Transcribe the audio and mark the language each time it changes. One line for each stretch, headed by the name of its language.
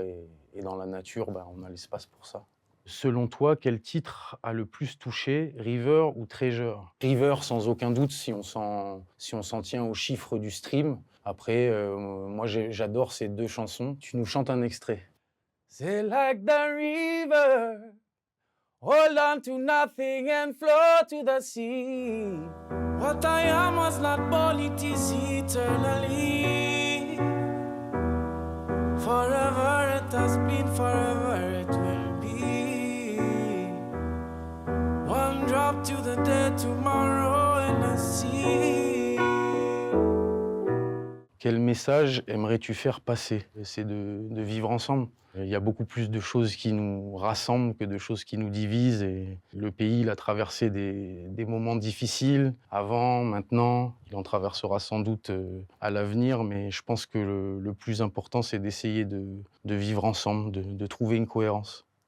French: Et dans la nature, ben, on a l'espace pour ça. Selon toi, quel titre a le plus touché, River ou Treasure? River, sans aucun doute, si on s'en tient aux chiffres du stream. Après, moi, j'adore ces 2 chansons. Tu nous chantes un extrait. C'est
English: like the river, hold on to nothing and flow to the sea. What I am was not born, it is eternally. Forever it has been, forever it will be. One drop to the dead, tomorrow in the sea.
French: Quel message aimerais-tu faire passer? C'est de vivre ensemble. Il y a beaucoup plus de choses qui nous rassemblent que de choses qui nous divisent. Et le pays, il a traversé des moments difficiles, avant, maintenant. Il en traversera sans doute à l'avenir, mais je pense que le plus important, c'est d'essayer de vivre ensemble, de trouver une cohérence.